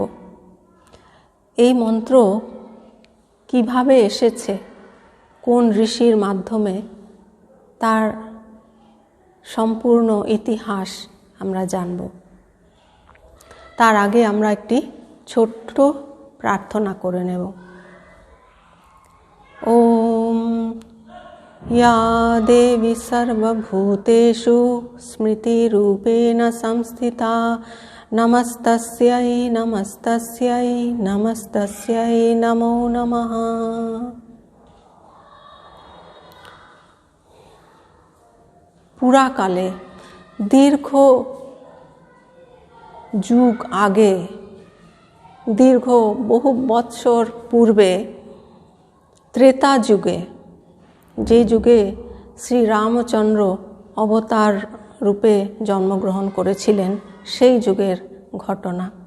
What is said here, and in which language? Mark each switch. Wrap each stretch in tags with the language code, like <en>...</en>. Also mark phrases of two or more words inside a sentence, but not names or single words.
<bn>এই মন্ত্র কিভাবে এসেছে, কোন ঋষির মাধ্যমে, তার সম্পূর্ণ ইতিহাস আমরা জানব। তার আগে আমরা একটি ছোট্ট প্রার্থনা করে নেব।</bn> <sa>ওম या देवी सर्वभूतेषु स्मृतिरूपेण संस्थिता नमस्तस्यै नमस्तस्यै नमस्तस्यै नमो नमः।</sa> <bn>পুরাকালে দীর্ঘ যুগ আগে, দীর্ঘ বহু বৎসর পূর্বে, ত্রেতা যুগে, যে যুগে শ্রী রামচন্দ্র অবতার রূপে জন্মগ্রহণ করেছিলেন, সেই যুগের ঘটনা।</bn>